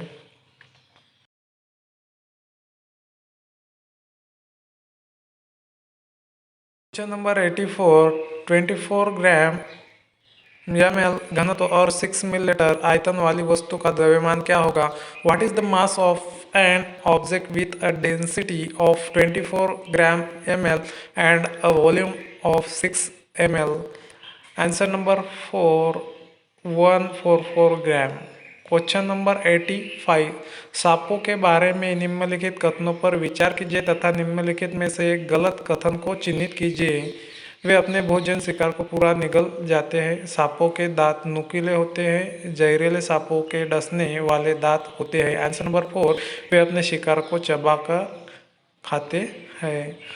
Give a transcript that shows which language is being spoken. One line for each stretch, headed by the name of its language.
Hindi: Question number 84, 24 ग्राम ml घनत्व और 6 millilitre आयतन वाली वस्तु का द्रव्यमान क्या होगा?
English: What is the mass of an object with a density of 24 gram ml and a volume of 6 ml.
Hindi: Answer number 4, 144 gram. Question number 85, सांपों के बारे में निम्नलिखित कथनों पर विचार कीजिए तथा निम्नलिखित में से एक गलत कथन को चिन्हित कीजिए। वे अपने भोजन शिकार को पूरा निगल जाते हैं। सांपों के दांत नुकीले होते हैं। जहरीले सांपों के डसने वाले दांत होते हैं। आंसर नंबर 4, वे अपने शिकार को चबाकर खाते हैं।